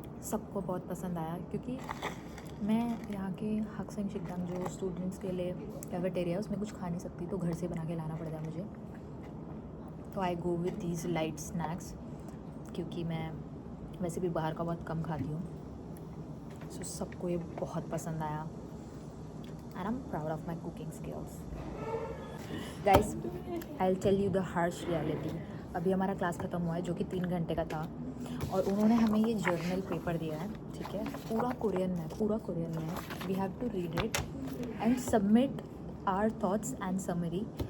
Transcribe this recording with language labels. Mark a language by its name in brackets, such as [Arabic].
[Hindi] सबको बहुत पसंद आया, क्योंकि मैं यहाँ के हक्सिंग शिकदम जो स्टूडेंट्स के लिए कैफेटेरिया उसमें कुछ खा नहीं सकती, तो घर से बना के लाना पड़ता है मुझे। तो [English] I go with these light snacks, [Hindi] क्योंकि मैं वैसे भी बाहर का बहुत कम खाती हूँ। सो सबको ये बहुत पसंद आया। [English] And I'm proud of my cooking skills. Guys, I'll tell you the harsh reality. [Hindi] अभी हमारा क्लास ख़त्म हुआ है, जो कि 3 घंटे का था, और उन्होंने हमें ये जर्नल पेपर दिया है, ठीक है, पूरा कोरियन में है। [English] We have to read it and submit our thoughts and summary.